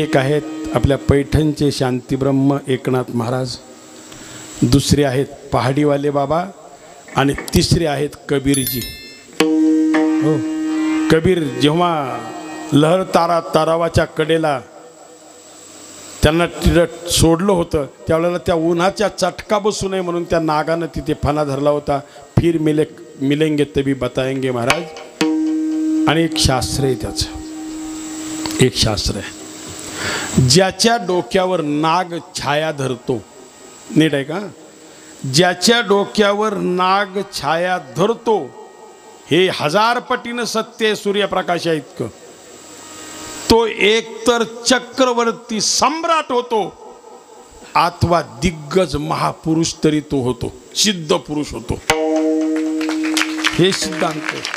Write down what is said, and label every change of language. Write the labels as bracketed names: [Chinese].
[Marathi] एक आहेत आपल्या पैठणचे शांतीब्रह्म एकनाथ महाराज, दुसरे आहेत पहाडीवाले बाबा, आणि तिसरे आहेत कबीरजी. हो, कबीर जेव्हा लहर तारावाच्या कडेला त्यांना तिथं सोडलं होतं, त्यावेळेला त्या उन्हाच्या चटका बसू नये म्हणून त्या नागानं तिथे फणा धरला होता. [Hindi] फिर मिलेंगे तभी बताएंगे महाराज. [Marathi] आणि एक शास्त्र आहे त्याचं, एक शास्त्र आहे, ज्याच्या डोक्यावर नाग छाया धरतो, नीट आहे का, ज्याच्या डोक्यावर नाग छाया धरतो, हे 1000 पटीनं सत्य सूर्यप्रकाशा इतकं, तो एकतर चक्रवर्ती सम्राट होतो अथवा दिग्गज महापुरुष तरी तो होतो, सिद्ध पुरुष होतो. हे सिद्धांत.